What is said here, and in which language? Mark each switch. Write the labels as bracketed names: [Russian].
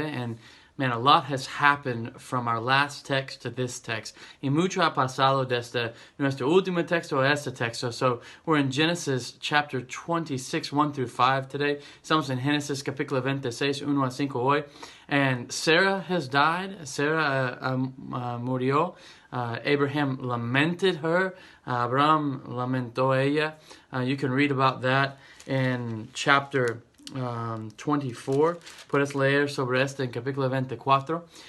[English] And man, a lot has happened from our last text to this text. [Spanish] Y mucho ha pasado desde nuestro último texto a este texto. [English] So we're in Genesis chapter 26, 1 through 5 today. [Spanish] Estamos en Génesis capítulo 26, 1 a 5 hoy. [English] And Sarah has died. [Spanish] Sarah murió. [English] Abraham lamented her. [Spanish] Abraham lamentó ella. [English] You can read about that in chapter 24. [Spanish] Puedes leer sobre esto en capítulo 24.